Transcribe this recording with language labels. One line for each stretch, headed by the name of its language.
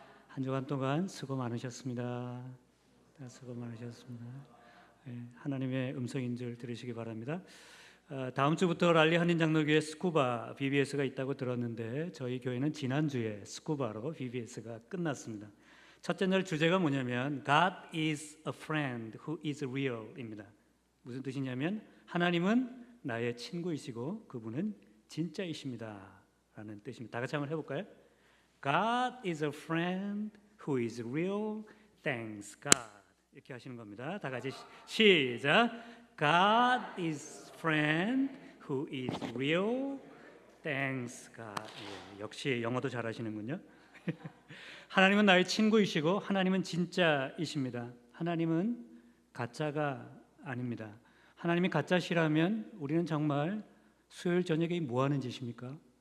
Korean: 한 주간 동안 수고 많으셨습니다. 수고 많으셨습니다. 하나님의 음성인 줄 들으시기 바랍니다. 다음 주부터 랄리 한인장로교회 스쿠바 VBS가 있다고 들었는데 저희 교회는 지난주에 스쿠바로 VBS가 끝났습니다. 첫째 날 주제가 뭐냐면
English: God is a friend who is real입니다.
Korean: 무슨 뜻이냐면 하나님은 나의 친구이시고 그분은 진짜이십니다 라는 뜻입니다. 다 같이 한번 해볼까요?
English: God is a friend who is real. Thanks God.
Korean: 이렇게 하시는 겁니다. 다 같이 시작.
English: God is friend who is real. Thanks God.
Korean: 예, 역시 영어도 잘하시는군요. 하나님은 나의 친구이시고 하나님은 진짜이십니다. 하나님은 가짜가 아닙니다. 하나님이 가짜시라면 우리는 정말 수요일 저녁에 뭐 하는 짓입니까?